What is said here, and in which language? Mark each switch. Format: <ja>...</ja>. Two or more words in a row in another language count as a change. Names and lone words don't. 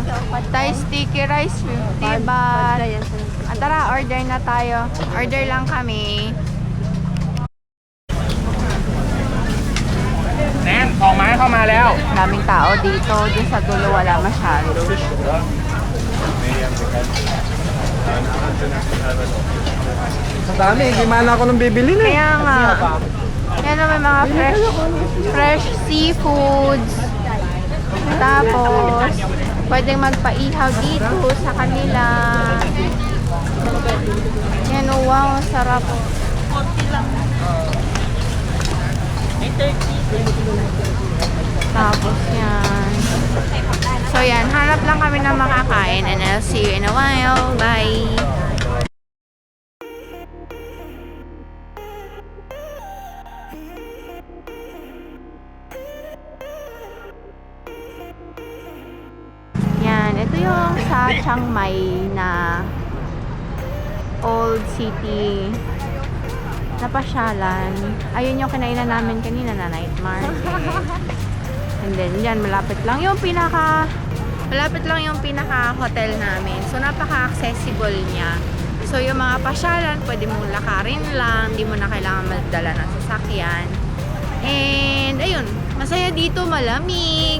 <en>Pad thai sticky rice, 50 baht.</en> <tl>Ah, tara, order na tayo. Order lang kami.</tl> <th>แนนของไม้เข้ามาแล้ว</th> <tl>Daming tao dito. Doon sa dulo wala masyado. Sa dami, hindi man ako nang bibili na. Kaya nga. Yan na, may mga</tl> <en>fresh seafoods.</en> <tl>Tapos, pwedeng magpaihaw dito sa kanila. Yan, oh, wow, sarap. Tapos yan. So yan, hanap lang kami ng makakain</tl> <en>and I'll see you in a while.</en> <tl>Bye! Yan, ito yung sa Chiang Mai na</tl> <en>old city</en> <tl>na pasyalan. Ayun yung kinainan namin kanina na</tl> <en>night market.</en> <tl>And then, yan, malapit lang yung pinaka hotel namin. So, napaka-accessible niya. So, yung mga pasyalan, pwede mong lakarin lang. Hindi mo na kailangan magdala ng sasakyan. And, ayun, masaya dito, malamig.</tl>